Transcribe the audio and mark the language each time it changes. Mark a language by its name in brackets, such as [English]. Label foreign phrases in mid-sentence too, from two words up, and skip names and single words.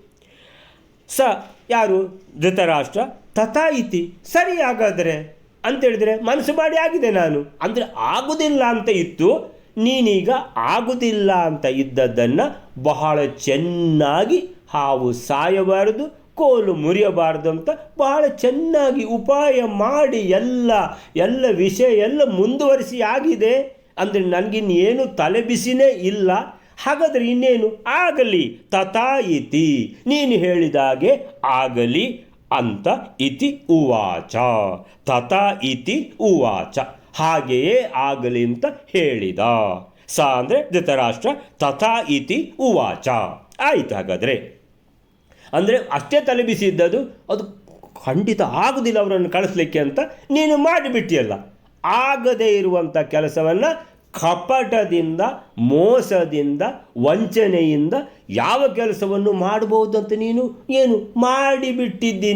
[Kannada] ಸ ಯಾರು ಧೃತರಾಷ್ಟ್ರ, [Sanskrit] ತಥಾ ಇತಿ [Kannada] ಸರಿ ಹಾಗಾದರೆ ಅಂತೇಳಿದರೆ ಮನಸ್ಸು ಮಾಡಿ ಆಗಿದೆ ನಾನು, ಅಂದರೆ ಆಗುವುದಿಲ್ಲ ಅಂತ ಇತ್ತು, ನೀನೀಗ ಆಗುವುದಿಲ್ಲ ಅಂತ ಇದ್ದದ್ದನ್ನು ಬಹಳ ಚೆನ್ನಾಗಿ ಹಾವು ಸಾಯಬಾರದು ಕೋಲು ಮುರಿಯಬಾರದು ಅಂತ ಬಹಳ ಚೆನ್ನಾಗಿ ಉಪಾಯ ಮಾಡಿ ಎಲ್ಲ ವಿಷಯ ಎಲ್ಲ ಮುಂದುವರಿಸಿ ಆಗಿದೆ. ಅಂದರೆ ನನಗಿನ್ನೇನು ತಲೆ ಬಿಸಿನೇ ಇಲ್ಲ. ಹಾಗಾದರೆ ಇನ್ನೇನು ಆಗಲಿ, [Sanskrit] ತಥಾ ಇತಿ [Kannada] ನೀನು ಹೇಳಿದಾಗೆ ಆಗಲಿ ಅಂತ [Sanskrit] ಇತಿ ಉವಾಚ, ತಥಾ ಇತಿ ಉವಾಚ [Kannada] ಹಾಗೆಯೇ ಆಗಲಿ ಅಂತ ಹೇಳಿದ. ಸ ಅಂದರೆ ಧೃತರಾಷ್ಟ್ರ, [Sanskrit] ತಥಾ ಇತಿ ಉವಾಚ ಆಯಿತು. [Kannada] ಹಾಗಾದರೆ ಅಂದರೆ ಅಷ್ಟೇ ತಲೆ ಬಿಸಿ ಇದ್ದದ್ದು, ಅದು ಖಂಡಿತ ಆಗುವುದಿಲ್ಲ ಅವರನ್ನು ಕಳಿಸ್ಲಿಕ್ಕೆ ಅಂತ ನೀನು ಮಾಡಿಬಿಟ್ಟಿಯಲ್ಲ. ಆಗದೇ ಇರುವಂಥ ಕೆಲಸವನ್ನು ಕಪಟದಿಂದ, ಮೋಸದಿಂದ, ವಂಚನೆಯಿಂದ ಯಾವ ಕೆಲಸವನ್ನು ಮಾಡಬಹುದು ಅಂತ ನೀನು ಏನು ಮಾಡಿಬಿಟ್ಟಿದ್ದಿ.